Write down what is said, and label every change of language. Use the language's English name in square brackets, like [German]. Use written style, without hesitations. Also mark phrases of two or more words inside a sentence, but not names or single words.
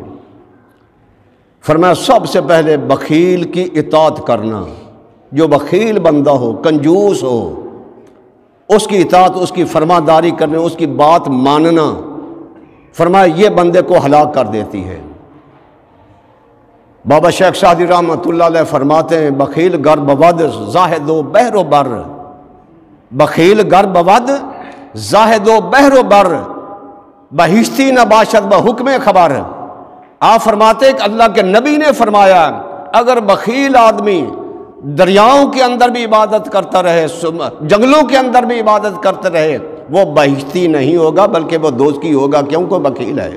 [Urdu] فرمایا سب سے پہلے بخیل کی اطاعت کرنا، جو بخیل بندہ ہو، کنجوس ہو، اس کی اطاعت، اس کی فرمانداری کرنے، اس کی بات ماننا، فرمایا یہ بندے کو ہلاک کر دیتی ہے۔ بابا شیخ سعدی [Arabic] رحمۃ اللہ علیہ [Urdu] فرماتے ہیں [Persian] بخیل گر بود زاہد و بحر و بر، بخیل گر بود زاہد و بحر و بر، بہشتی نہ باشد بحکم خبر۔ [Urdu] آپ فرماتے ہیں کہ [Arabic] اللہ کے نبی [Urdu] نے فرمایا اگر بخیل آدمی دریاؤں کے اندر بھی عبادت کرتا رہے، جنگلوں کے اندر بھی عبادت کرتا رہے، وہ بہشتی نہیں ہوگا بلکہ وہ دوزخی ہوگا، کیونکہ بخیل ہے۔